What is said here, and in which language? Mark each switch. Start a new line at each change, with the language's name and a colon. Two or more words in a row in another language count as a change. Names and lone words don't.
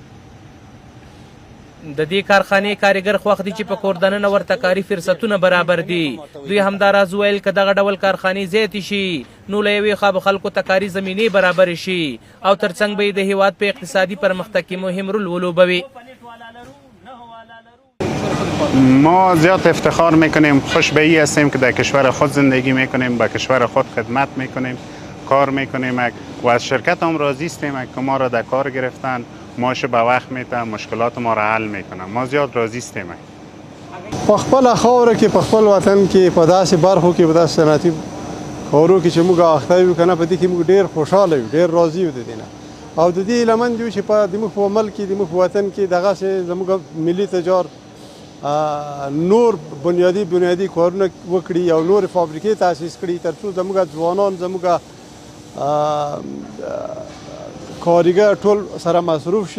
Pashto: د دې کارخانې کارګر خوښ دي چې په کور دننه ورته کاري فرصتونه برابر دي. دوی همداراز ویل که دغه ډول کارخانې زیاتې شي نو له یوې خوا به خلکو ته کاري زمینې برابرې شي او ترڅنګ به یې د هیواد په اقتصادي پرمختګ کې مهم رول ولوبوي.
Persian: ما زیاد افتخار میکنیم، خوشبختی هستیم که در کشور خود زندگی میکنیم، با کشور خود خدمت میکنیم، کار میکنیم و از شرکت هم راضی هستیم که ما را در کار گرفتن، معاش به وقت میتن، مشکلات ما را حل میکنن. ما زیاد راضی هستیم.
Pashto: په خپل خاوره کې په خپل وطن کې په داسې برخو کې په داسې صنعتي خاورو کې چې موږ اخته یو کنه په دې کې موږ ډېر خوشاله یو، ډېر راضي یو د دې نه او د دې لمن یو چې په د موږ په ملک کې د موږ په وطن کې دغه زموږ ملي تجار نور بنیادی کارونه وکړي او نور فابریکې تاسیس کړي ترڅو زموږ ځوانان زموږ کارګر ټول سره مصروف شي.